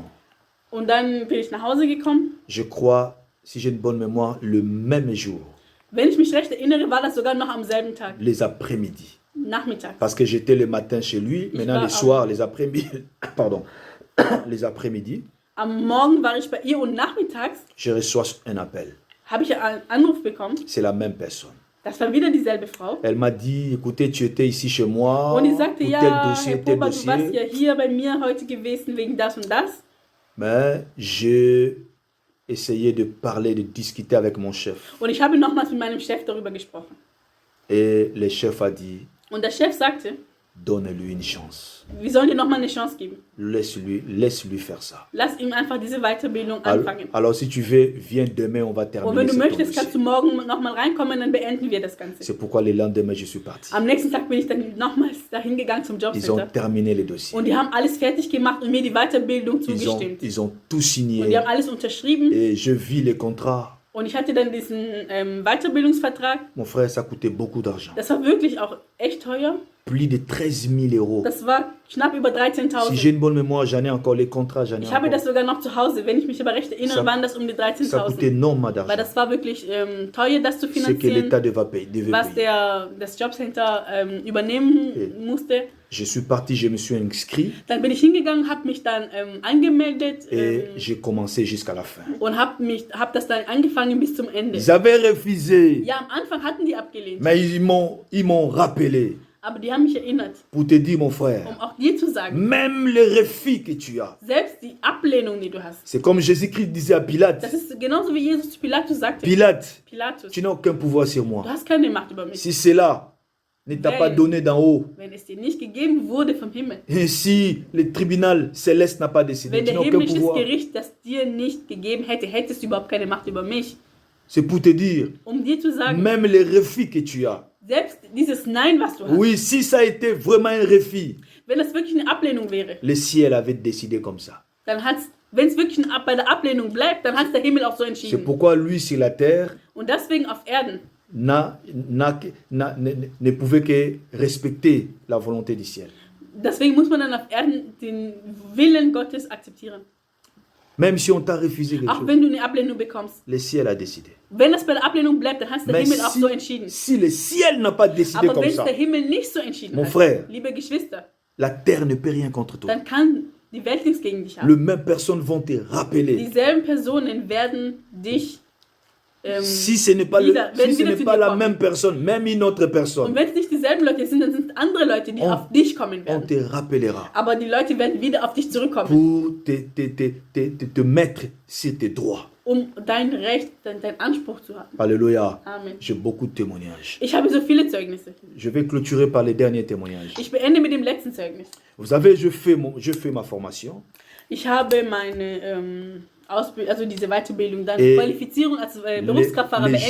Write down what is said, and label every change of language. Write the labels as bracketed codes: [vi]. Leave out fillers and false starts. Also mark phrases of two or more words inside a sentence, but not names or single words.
[de] Und dann bin ich nach Hause gekommen. [fr] Je crois, si j'ai une bonne mémoire, le même jour, [de] Wenn ich mich recht erinnere, war das sogar noch am selben Tag, [fr] les après-midi. [de] Nachmittag. [fr] Parce que j'étais le matin chez lui, maintenant le soir, les après-midi, pardon, les après-midi, [de] Am Morgen war ich bei ihr und nachmittags [fr] je reçois un appel. [de] habe ich einen Anruf bekommen. [fr] C'est la même personne. [de] Das war wieder dieselbe Frau. [fr] Elle m'a dit, écoutez, tu étais ici chez moi, [de] Und die sagte, [fr] pour [de] ja, [fr] tel [de] Herr [fr] dossier, tel [de] Pober, du warst [fr] dossier. [de] ja hier bei mir heute gewesen wegen das und das. [fr] Mais j'ai essayé de parler, de discuter avec mon chef. [de] Und ich habe nochmals mit meinem Chef darüber gesprochen. [fr] Et le chef a dit, [de] Und der Chef sagte, [fr] donne-lui une chance. [de] Wir sollen dir nochmal eine Chance geben. [fr] Laisse-lui faire ça. [de] Lass ihm einfach diese Weiterbildung anfangen. [fr] Alors si tu veux, viens demain, on va [de] Und [fr] terminer [de] wenn du [fr] ce [de] möchtest, [fr] dossier. [de] kannst du morgen nochmal reinkommen, dann beenden wir das Ganze. [fr] C'est pourquoi le lendemain, je suis parti. [de] Am nächsten Tag bin ich dann nochmals dahin gegangen zum [fr] Ils ont [de] Jobcenter. [fr] terminé les dossiers. [de] Und die haben alles fertig gemacht und mir die Weiterbildung zugestimmt. [fr] Ils ont tout [de] Und [fr] signé. [de] die haben alles unterschrieben. [fr] Et je vis les contrats. [de] Und ich hatte dann diesen Weiterbildungsvertrag. [fr] Mon frère, ça coûtait beaucoup d'argent. [de] Das war wirklich auch echt teuer. [fr] Plus de 13 000 euros. [de] Das war knapp über [fr] Si j'ai [de] 13.000. [fr] une bonne mémoire, j'en ai encore les contrats, j'en ai [de] Ich habe [fr] encore. [de] das sogar noch zu Hause. Wenn ich mich aber recht erinnere, [fr] Ça- [de] waren das um die [fr] Ça coûtait [de] 13.000. [fr] énormément [de] Weil [fr] d'argent. [de] das war wirklich teuer, das zu [fr] Ce que [de] finanzieren, [fr] l'État devait [de] was [fr] payer. [de] das Jobcenter übernehmen musste. [fr] Je suis parti, je me suis inscrit [de] Dann bin ich hingegangen, habe mich dann angemeldet [fr] et j'ai commencé jusqu'à la fin. [de] und hab das dann angefangen bis zum Ende. [fr] Ils avaient refusé, [de] Ja, am Anfang hatten die abgelehnt, [fr] mais ils m'ont rappelé [de] aber die haben mich erinnert, [fr] pour te dire, mon frère, [de] um auch dir zu sagen, [fr] même le refus que tu as, [de] selbst die Ablehnung, die du hast, [fr] c'est comme Jésus-Christ disait à Pilate, [de] das ist genauso wie Jesus zu Pilatus sagte. [fr] Pilate, [de] Pilatus, [fr] tu n'as aucun pouvoir sur [de] du [fr] moi. [de] hast keine Macht über mich. [fr] Si cela ne t'a pas donné d'en haut, [de] Wenn es dir nicht gegeben wurde vom Himmel, [fr] et si le tribunal céleste n'a pas décidé, [de] wenn [fr] tu [de] der [fr] n'as aucun [de] himmlisches [fr] pouvoir. [de] Gericht das dir nicht gegeben hätte, hättest du überhaupt keine Macht über mich. [fr] C'est pour te dire, [de] Um dir zu sagen, [fr] même les refus que tu as, [de] selbst dieses Nein, was du hast, [fr] oui, si ça a été vraiment un refus, [de] wenn das wirklich eine Ablehnung wäre, [fr] le ciel avait décidé comme ça. [de] dann wenn es wirklich bei der Ablehnung bleibt, dann hat der Himmel auch so [fr] C'est [de] entschieden. [fr] pourquoi lui sur la terre [de] Und deswegen auf Erden [fr] ne pouvait que respecter la volonté du ciel. [de] Deswegen muss man dann auf Erden den Willen Gottes akzeptieren. [fr] Même si on t'a refusé quelque [de] Auch [fr] chose, [de] wenn du eine Ablehnung bekommst. [fr] le ciel a décidé. [de] Wenn das bei der Ablehnung bleibt, dann hat der [fr] Mais [de] Himmel auch so entschieden. [fr] si le ciel n'a pas décidé [de] Aber [fr] comme [de] wenn es [fr] ça, [de] der Himmel nicht so entschieden [fr] Mon [de] hat, [fr] frère. [de] liebe Geschwister, [fr] la terre ne peut rien contre toi. [de] dann kann die Welt nichts gegen dich haben. [fr] Les mêmes personnes vont te rappeler. [de] Dieselben Personen werden dich [fr] Si ce n'est pas, [de] wieder- wenn [fr] si ce [de] wieder [fr] n'est [de] zu [fr] pas [de] dir [fr] la [de] kommen. [fr] même personne, même une autre [de] Und [fr] personne, [de] wenn es nicht dieselben Leute sind, dann sind es andere Leute, die auf dich kommen [fr] on [de] werden. [fr] te rappellera [de] Aber die Leute werden wieder auf dich zurückkommen, [fr] pour te mettre sur tes droits. [de] um dein Recht, dein Anspruch zu haben. [fr] Alléluia. [de] Amen. [fr] J'ai beaucoup de témoignages. [de] Ich habe so viele Zeugnisse. [fr] Je vais clôturer par les derniers témoignages. [de] Ich beende mit dem letzten Zeugnis. [fr] Vous savez, je fais ma formation [de] Ich habe meine Ausbildung, also diese Weiterbildung, dann [fr] Et [de] Qualifizierung als Berufskraftfahrer [fr] les